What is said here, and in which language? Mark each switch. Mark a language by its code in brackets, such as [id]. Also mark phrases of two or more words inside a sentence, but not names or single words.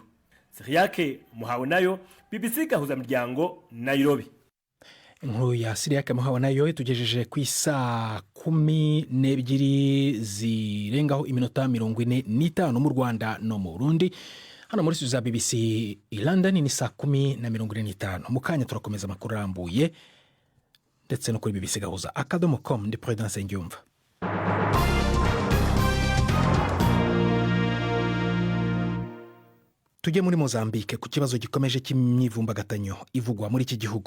[rw] Siriyake Muhawe nayo BBC gahuza miryango Nairobi. Inkuru ya Siriyake Muhawe nayo itugejeje ku isaa 12 zirengaho iminota 45 mu Rwanda no mu Burundi. Hano muri studio za BBC i London ni saa 10:45. Mu kanya turakomeza amakuru arambuye ndetse no kuri BBC gahuza akadomo.com ndi Prudence Ngiyumva. Tujye muri Mozambique ku kibazo gikomeje cy'imyivumbagatanyo ivugwa muri iki gihugu.